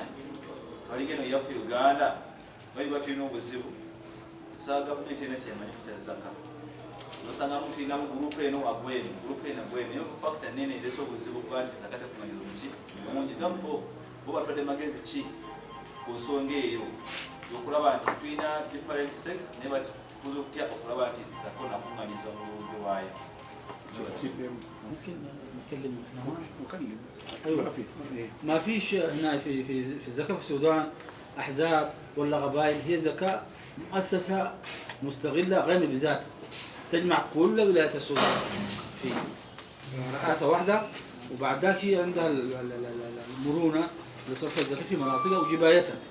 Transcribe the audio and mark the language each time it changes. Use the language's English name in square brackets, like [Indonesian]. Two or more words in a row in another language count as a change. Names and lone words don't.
[Ganda] Balinga eno yaffe Uganda bali batulina obuzibu, osanga gavumenti erina kyemanyi kutya zaka, osanga muntu tulinamu gurupu eno agweno gurupu eno agweno, naye fakita nene eresa obuzibu bwa nti zaka tekumanyira muki mungi. Gambo bo batwadde magezi ki ku nsonga eyo okulaba nti tulina [English] different sex [Ganda] naye batukuza okutya okulaba nti zaka onakuŋŋaanyizibwa mu bulungi waayo. [Arabic] ممكن نتكلم ايوه ما فيش هنا في الزكاه في السودان احزاب ولا قبائل، هي زكاه مؤسسه مستغله غني بذاتها تجمع كل ولايات السودان في رئاسه واحده، وبعد ذاك هي عندها المرونه لصرف الزكاه في مناطقها وجبايتها